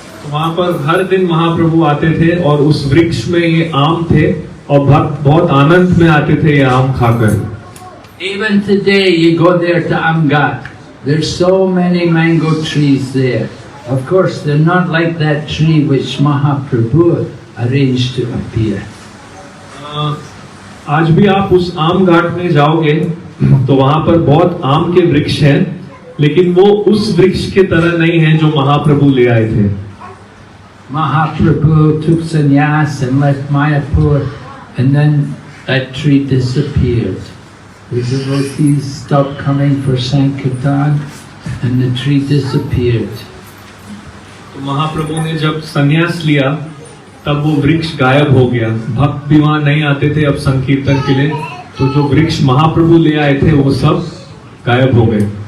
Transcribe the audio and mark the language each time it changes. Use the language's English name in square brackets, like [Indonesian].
[Hindi] वहाँ पर हर दिन महाप्रभु आते थे और उस वृक्ष में ये आम थे और भक्त बहुत आनंद में आते थे ये आम खाकर। [English] Even today you go there to Amgat, there's so many mango trees there. Of course they're not like that tree which Mahaprabhu arranged to appear. [Hindi] आज भी आप उस आम घाट में जाओगे तो वहाँ पर बहुत आम के वृक्ष हैं, लेकिन वो उस वृक्ष के तरह नहीं है जो महाप्रभु ले आए थे। [English] Mahaprabhu took sannyas and left Mayapur, and then that tree disappeared. The devotees stopped coming for Sankirtan and the tree disappeared. [Hindi] तो महाप्रभु ने जब संन्यास लिया तब वो वृक्ष गायब हो गया। भक्त भी वहां नहीं आते थे अब संकीर्तन के लिए, तो जो वृक्ष महाप्रभु ले आए थे वो सब गायब हो गए।